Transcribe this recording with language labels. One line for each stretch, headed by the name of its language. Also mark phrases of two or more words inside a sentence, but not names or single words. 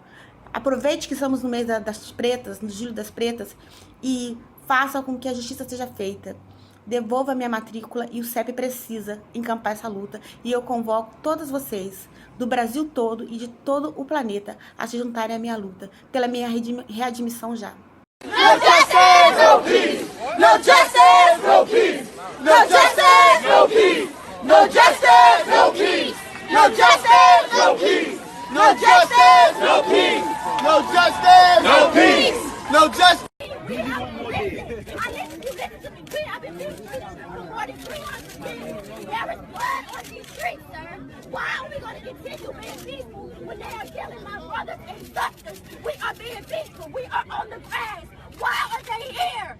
Portuguese: Aproveite que estamos no mês das pretas, no Julho das Pretas, e faça com que a justiça seja feita. Devolva a minha matrícula e o CEP precisa encampar essa luta. E eu convoco todas vocês, do Brasil todo e de todo o planeta, a se juntarem à minha luta, pela minha readmissão já.
English: No justice, no peace! No justice, no peace! No justice, no peace! No justice, no peace! No justice, no peace! No justice, no peace! No justice, no peace! No justice. I've been living for 4,300 years. There is blood on these streets, sir. Why are we going to continue being peaceful when they are killing my brothers and sisters? We are being peaceful. We are on the grass. Why are they here?